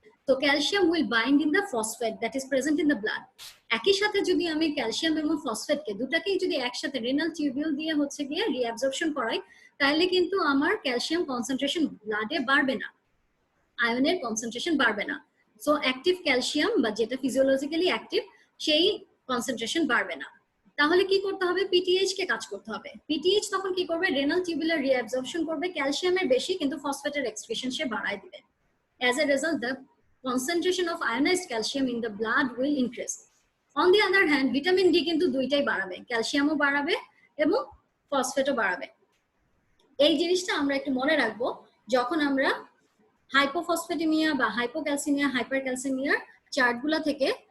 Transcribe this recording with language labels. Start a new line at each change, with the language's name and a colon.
Bangla: তো
English: Calcium will bind in the phosphate that is present in the blood.
Bangla: একই সাথে যদি আমি ক্যালসিয়াম এবং ফসফেটকে দুটাকেই যদি একসাথে রেনাল টিউবিউল দিয়ে হচ্ছে গিয়ে রিঅ্যাবজর্পশন করাই, তাহলে কিন্তু আমার ক্যালসিয়াম কনসেন্ট্রেশন ব্লাডে বাড়বে না, আয়নের কনসেন্ট্রেশন বাড়বে না। সো অ্যাক্টিভ ক্যালসিয়াম বা যেটা ফিজিওলজিক্যালি অ্যাক্টিভ, সেই কনসেন্ট্রেশন বাড়বে না। তাহলে কি করতে হবে, পিটিএইচ কে কাজ করতে হবে। পিটিএইচ তখন কি করবে, রেনাল টিউবুলার রিঅ্যাবজর্পশন করবে ক্যালসিয়ামের বেশি, কিন্তু ফসফেটের এক্সক্রিশন সে বাড়ায় দিবে।
English: As a result, the concentration of ionized calcium in the blood will increase. On the other hand,
Bangla: vitamin D কিন্তু দুইটাই বাড়াবে, ক্যালসিয়ামও বাড়াবে এবং ফসফেটও বাড়াবে। এই জিনিসটা আমরা একটু মনে রাখবো যখন আমরা হাইপোফসফেটেমিয়া বা হাইপোক্যালসিমিয়া, হাইপারক্যালসিমিয়ার চার্টগুলো থেকে